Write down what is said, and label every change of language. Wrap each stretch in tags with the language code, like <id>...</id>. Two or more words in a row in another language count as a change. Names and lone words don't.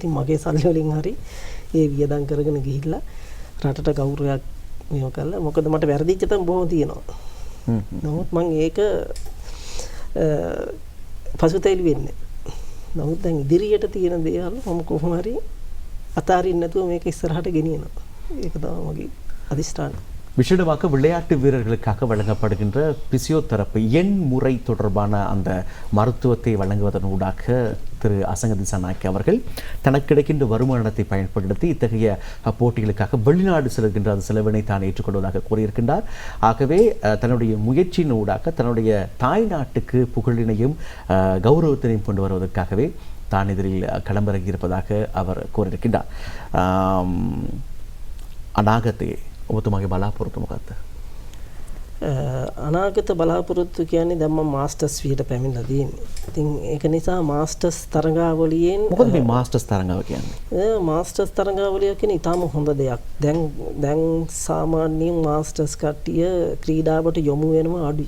<si>ඉතින් මගේ සල්ලි වලින් හරි ඒ වියදම් කරගෙන ගිහිල්ලා රටට ගෞරවයක් මේව කළා. මොකද මට වැරදිච්ච තැන් බොහෝ තියෙනවා. නමුත් මම ඒක පසුතැවිලි වෙන්නේ. නමුත් දැන් ඉදිරියට තියෙන දේවල් මම කොහොම හරි අතාරින්න නැතුව මේක ඉස්සරහට ගෙනියනවා. ඒක තමයි මගේ அதிஷ்டான.</si> <ta>விஷேடமாக விளையாட்டு வீரர்களுக்காக வழங்கப்படுகின்ற பிசியோதெரப்பி எண் முறை தொடர்பான அந்த மருத்துவத்தை வழங்குவதனூடாக திரு அசங்க திசாநாயக்க அவர்கள் தனக்கு கிடைக்கின்ற வருமானத்தை பயன்படுத்தி இத்தகைய போட்டிகளுக்காக வெளிநாடு செல்கின்ற அந்த செலவினை தான் ஏற்றுக்கொள்வதாக கூறியிருக்கின்றார். ஆகவே தன்னுடைய முயற்சியினூடாக தன்னுடைய தாய் நாட்டுக்கு புகழினையும் கௌரவத்தினையும் கொண்டு வருவதற்காகவே தான் இதில் களமிறங்கி இருப்பதாக அவர் கூறியிருக்கின்றார்.</ta> <si>අනාගතයේ ඔබතුමාගේ බලාපොරොත්තු මොකක්ද? අනාගත බලාපොරොත්තු කියන්නේ දැන් මම මාස්ටර්ස් වියට පැමිණලා තියෙන්නේ. ඉතින් ඒක නිසා මාස්ටර්ස් තරඟාවලියෙන් මොකද මේ මාස්ටර්ස් තරඟාව කියන්නේ? මාස්ටර්ස් තරඟාවලිය කියන්නේ ඊටාම හොඳ දෙයක්. දැන් සාමාන්‍යයෙන් මාස්ටර්ස් කට්ටිය ක්‍රීඩාවට යොමු වෙනවා අඩුයි.</si>